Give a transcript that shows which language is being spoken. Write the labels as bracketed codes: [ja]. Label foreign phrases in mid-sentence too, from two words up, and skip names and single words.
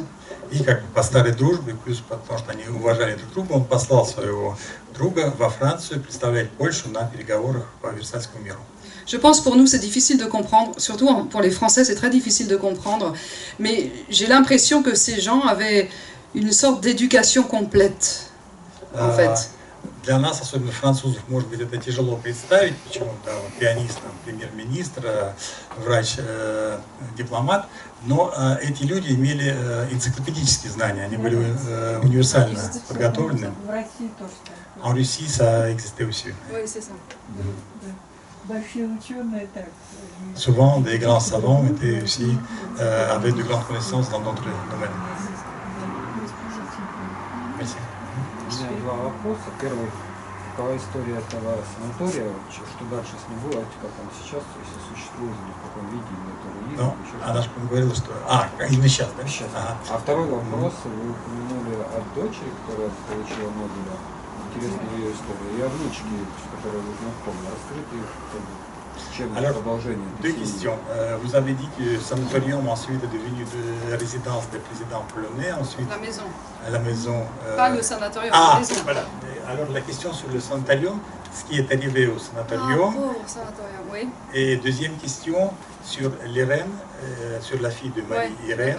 [ru] И как бы по старой дружбе, плюс потому что они уважали друг друга, он послал своего друга во Францию представлять Польшу на переговорах по Версальскому миру. [fr] Je pense pour nous c'est difficile de comprendre, surtout pour les Français c'est très difficile de comprendre, mais j'ai l'impression que ces gens avaient une sorte d'éducation complète, en fait. [ru] Для нас, особенно французов, может быть, это тяжело представить, почему-то пианист, премьер-министр, врач, дипломат, но эти люди имели энциклопедические знания, они были универсально подготовлены. В России тоже так. [fr] En Russie, ça existait aussi. Oui, c'est ça. [ru] Большие ученые так. [fr] Souvent, des grands savants étaient aussi, avaient de grandes connaissances dans d'autres domaines. Merci. [ru] У меня два вопроса. Первый, какова история этого санатория, что дальше с ним было, как он сейчас, если существует, или в каком виде, который есть. Ну, она же говорила, что... именно сейчас, да? Сейчас. Ага. А второй вопрос, вы упомянули о дочери, которая получила Нобеля. Интересная ее история. И о внучке, с которой вы знакомы. Расскажите, чем продолжение. [fr] Deux questions. Vous avez dit que le sanatorium ensuite est devenu de résidence des présidents polonais, ensuite La maison, la maison... pas le sanatorium, la maison. Voilà. Alors la question sur le sanatorium, ce qui est arrivé au sanatorium. Pauvre sanatorium, oui. Et deuxième question sur l'Irène, sur la fille de Marie Irène.